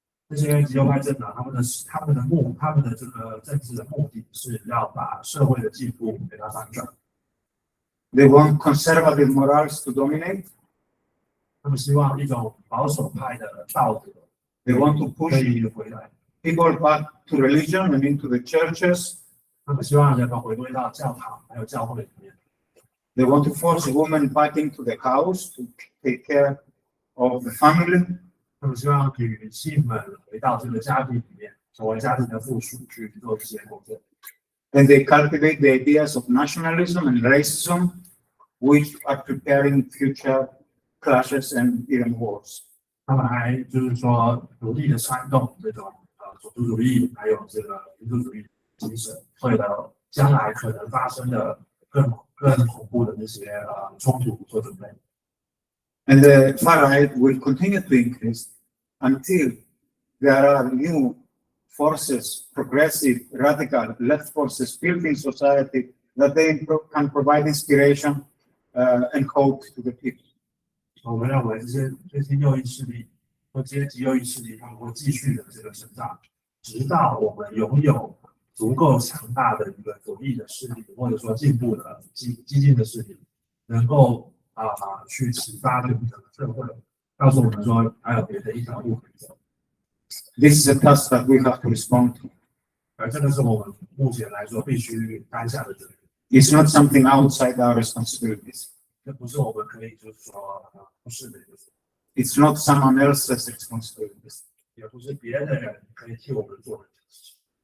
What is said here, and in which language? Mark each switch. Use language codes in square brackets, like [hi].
[zh] 这些极右派政党，他们的这个政治的目的是要把社会的进步给它反转。 [en] They want conservative morals to dominate. [zh] 他们希望一种保守派的道德 [en] They want to [zh] 可 [en] push [zh] 以回来， [en] people back to religion and into the churches. [zh] 他们希望人们回归到教堂还有教会里面。 [en] They want to force women back into the house to take care of the family. [zh] 他们希望女性们回到这个家庭里面，成为家庭的附属，去做这些工作。 [en] And they cultivate the ideas of nationalism and racism, which are preparing future clashes and even wars. [zh] 他们还就是说努力的煽动这种种族主义，还有这个民族主义精神，为了将来可能发生的更恐怖的这些冲突做准备。 [en] And the far right will continue to increase until there are new forces, progressive, radical, left forces built in society that they can provide inspiration and hope to the people. [zh] 我们认为这些右翼势力或这些极右翼势力，他们会继续的这个成长，直到我们拥有足够强大的一个左翼的势力，或者说进步的激进的势力，能够去启发这个社会，告诉我们说还有别的一条路可以走。 [en] This is a task that we have to respond to. [zh] 而这个是我们目前来说必须担下的责任。 [en] It's not something outside our responsibilities. [zh] 这不是我们可以就是说不是的，就是 [en] It's not someone else's responsibilities. [zh] 也不是别的人可以替我们做的事情。